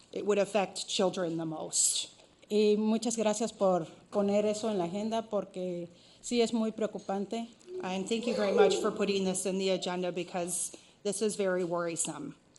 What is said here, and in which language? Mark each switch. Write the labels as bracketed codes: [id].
[en] It would affect children the most. [es] Y muchas gracias por poner eso en la agenda porque sí es muy preocupante. [en] And thank you very much for putting this in the agenda because this is very worrisome.